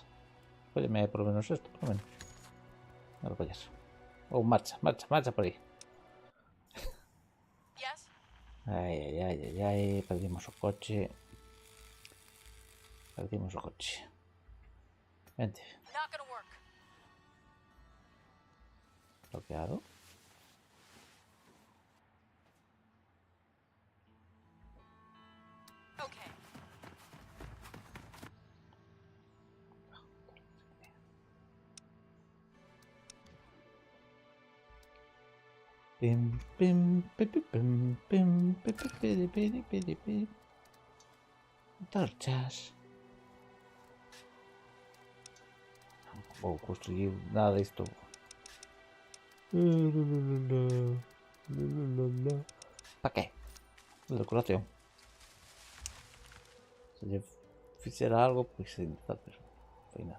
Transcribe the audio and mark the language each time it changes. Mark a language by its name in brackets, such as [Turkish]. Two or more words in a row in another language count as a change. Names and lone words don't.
[Spanish] Óyeme, por lo menos esto, por lo menos. No lo vayas. Oh, marcha, marcha, marcha por ahí. Yes? Ay, ay, ay, ay, ay. Perdimos el coche. Perdimos el coche. Vente. [English] Not gonna work. [Spanish] Bloqueado. Okay. Pim, pim, pim, pim, pim, pim, pim, pim, pim, pim, pim. Torchas. No puedo construir nada de esto. ¿Para qué? La decoración. Si yo hiciera algo, pues se pero fue nada.